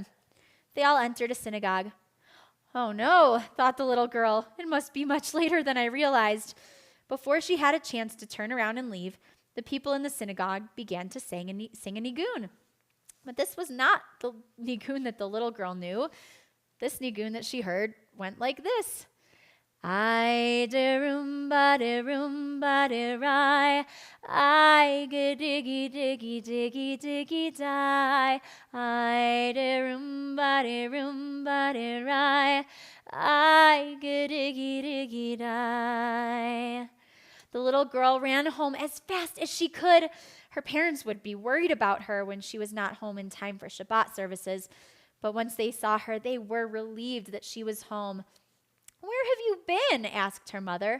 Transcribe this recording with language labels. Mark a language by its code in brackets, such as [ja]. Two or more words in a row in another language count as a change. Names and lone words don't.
[en] They all entered a synagogue. "Oh no," thought the little girl, "it must be much later than I realized." Before she had a chance to turn around and leave, the people in the synagogue began to sing a nigun. But this was not the nigun that the little girl knew. This nigun that she heard went like this. I de rumba de rai, I ge diggy diggy diggy diggy die. I de rumba de rai, I ge diggy diggy die. The little girl ran home as fast as she could. Her parents would be worried about her when she was not home in time for Shabbat services, but once they saw her, they were relieved that she was home. "Where have you been?" asked her mother.